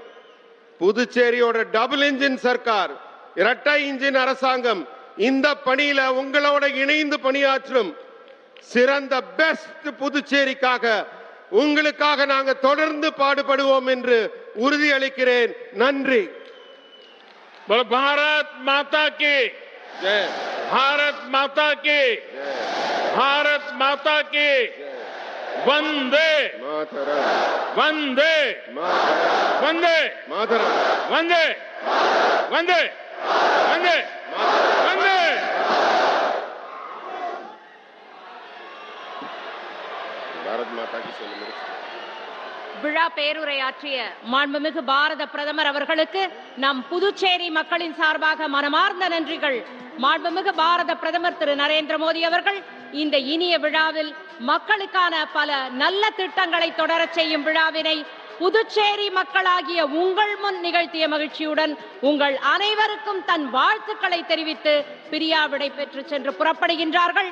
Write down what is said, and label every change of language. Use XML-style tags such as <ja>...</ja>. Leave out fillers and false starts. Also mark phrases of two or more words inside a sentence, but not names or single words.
<ta>புதுச்சேரியோட</ta> <en>double engine</en> <ta>சர்க்கார், இரட்டை இன்ஜின் அரசாங்கம் இந்த பணியில உங்களோட இணைந்து பணியாற்றும். சிறந்த பெஸ்ட் புதுச்சேரிக்காக உங்களுக்காக நாங்க தொடர்ந்து பாடுபடுவோம் என்று உறுதியளிக்கிறேன். நன்றி.</ta> <hi>भारत माता की ஜெய். भारत माता की भारत माता की वंदे मातरम वंदे मातरम वंदे मातरम वंदे वंदे वंदे वंदे भारत माता की சொல்லு.</hi> <ta>விழா பேருரையாற்றிய மாண்புமிகு பாரத பிரதமர் அவர்களுக்கு நம் புதுச்சேரி மக்களின் சார்பாக மனமார்ந்த நன்றிகள். மாண்புமிகு பாரத பிரதமர் திரு நரேந்திர மோடி அவர்கள் இந்த இனிய விழாவில் மக்களுக்கான பல நல்ல திட்டங்களை தொடரச் செய்யும் விழாவினை புதுச்சேரி மக்களாகிய உங்கள் முன் நிகழ்த்திய மகிழ்ச்சியுடன் உங்கள் அனைவருக்கும் தன் வாழ்த்துக்களை தெரிவித்து பிரியா விடை பெற்று சென்று புறப்படுகின்றார்கள்.</ta>